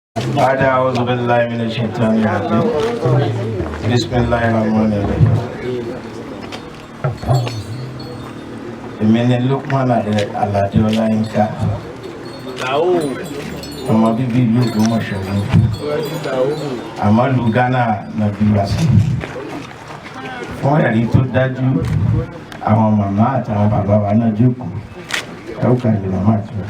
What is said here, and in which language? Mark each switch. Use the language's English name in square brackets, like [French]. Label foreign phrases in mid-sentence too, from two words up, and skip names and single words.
[Arabic] بعد أعوذ بالله من الشيطان الرجيم بسم الله الرحمن الرحيم [Yoruba] Èmi Lukman Aládé Ọláyínká ọmọ bíbí ìlú Ògbómọ̀ṣọ́ ni àmọ́ ìlú Ghana náà bí wá sí. Fún ẹ̀rí tó dájú àwọn màmá àtàwọn bàbá wa náà jókòó ẹ̀wùkà ìlú màmá àti wa.